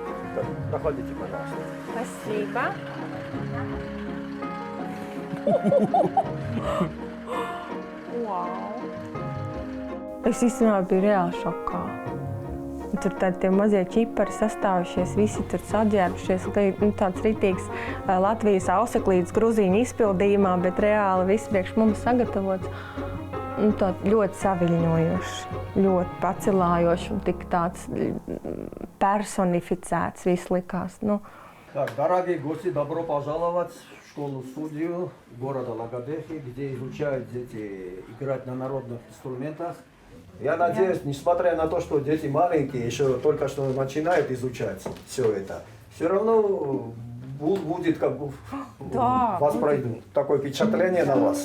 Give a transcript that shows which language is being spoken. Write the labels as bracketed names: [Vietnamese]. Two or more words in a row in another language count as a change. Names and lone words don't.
[Russian] Проходите, пожалуйста. Спасибо. [Latvian] Wow. Es īstenībā biju reāli šokā. Tur tie mazie ķipari sastāvušies, visi tur saģērbušies, tāds ritīgs Latvijas auseklītes Gruzīņu izpildījumā, bet reāli viss priekš mums sagatavots. Tā ļoti saviļņojoši, ļoti pacelājoši un tik tāds personificēts viss likās. [Russian] Так, дорогие гости, добро пожаловать в школу-студию города Лагодехи, где изучают дети играть на народных инструментах. Я надеюсь, несмотря на то, что дети маленькие, еще только что начинают изучать все это, все равно будет как бы вас пройдет такое впечатление на вас.